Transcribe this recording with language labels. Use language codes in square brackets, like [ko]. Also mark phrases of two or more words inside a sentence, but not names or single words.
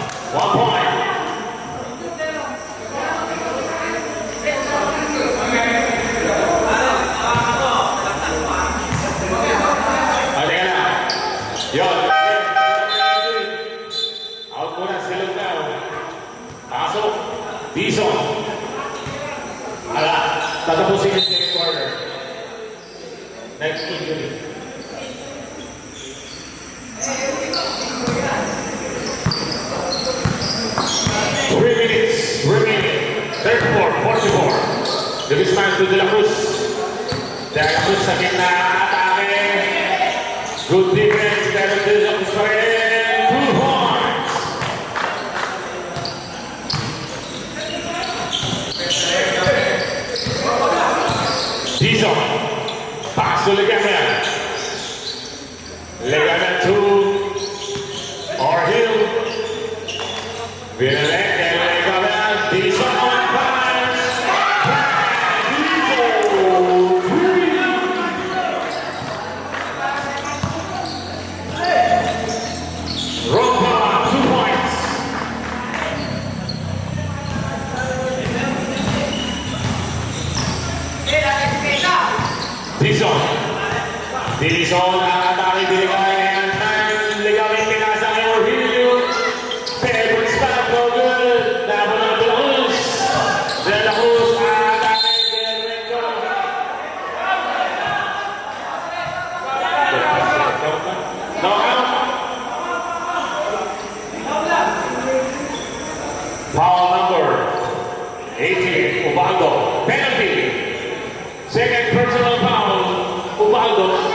[tl] 1 point. Halika na. Yun. Out muna si Lugao. Pasok. Dizon. Ala. Tatapusin yung [en] second quarter. Next injury. Three minutes remaining. 34-44. Luis Manso de la Cruz. [tl] De la Cruz sa gitna. Atake. [en] Good defense. [tl] Pero de la Cruz pa rin. 2 points. Dizon. [en] Pass to Legalia. Legalia to Orhill. Vinalek and Legalia. Dizon on pass. Rompa, 2 points. Dizon. [tl] Dizon ang atake binigay ng Legalia pinasa kay Orhill. Pero [en] spot no good. [tl] Laban ng De La Cruz. De La Cruz ang atake Bermejo. [en] No out. Foul number 18, Ubaldo. Penalty. Second personal foul, Ubaldo.